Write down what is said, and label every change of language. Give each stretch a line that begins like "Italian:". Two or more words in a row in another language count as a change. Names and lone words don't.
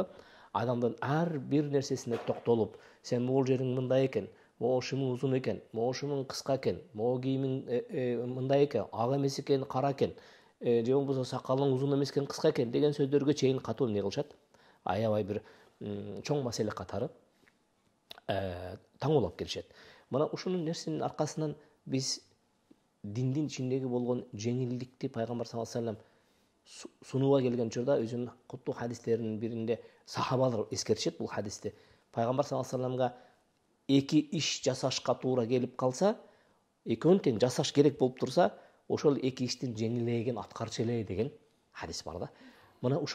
Kyrgyz: Адамдын ар бир нерсесине токтолуп, сен могул жериң мындай экен, могу ушуң узун экен, могу ушуң кыска экен, могу кийимиң мындай экен, ак эмес экен, кара экен, же болбосо сакалың узун эмес экен, кыска экен деген сөздөргө чейин катуу эмне кылышат? Аябай бир чоң маселе катары таңоолоп келишет. Мына ушунун нерсенин аркасынан биз диндин ичиндеги болгон жеңилдикти пайгамбар
Arabic: صلى الله عليه وسلم
Kyrgyz: сунууга келген учурда өзүнүн куттуу хадистеринин биринде сахабалар эскертишет бул хадисти. Пайгамбар
Arabic: صلى الله عليه وسلم
Kyrgyz: эки иш жасашка туура келип калса, экөөнүн тең жасаш керек болуп турса, ошол эки иштин жеңилээген аткарчу эле деген хадис бар да.